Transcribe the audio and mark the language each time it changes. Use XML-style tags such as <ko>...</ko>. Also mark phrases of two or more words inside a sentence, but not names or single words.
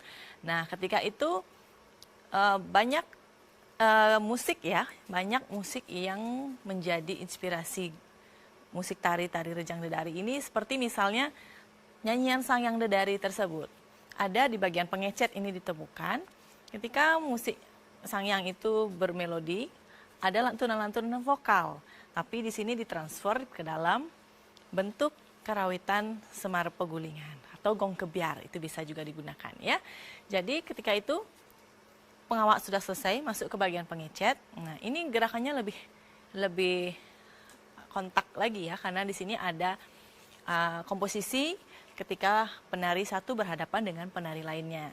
<id>Nah, ketika itu banyak musik ya, banyak musik yang menjadi inspirasi musik tari-tari Rejang Dedari ini, seperti misalnya nyanyian Sangyang Dedari tersebut. Ada di bagian pengecet ini ditemukan, ketika musik Sangyang itu bermelodi, ada lantunan-lantunan vokal, tapi di sini ditransfer ke dalam bentuk karawitan semar pegulingan atau gong kebiar, itu bisa juga digunakan ya. Jadi ketika itu pengawak sudah selesai masuk ke bagian pengecet. Nah, ini gerakannya lebih kontak lagi ya, karena di sini ada komposisi ketika penari satu berhadapan dengan penari lainnya.</id>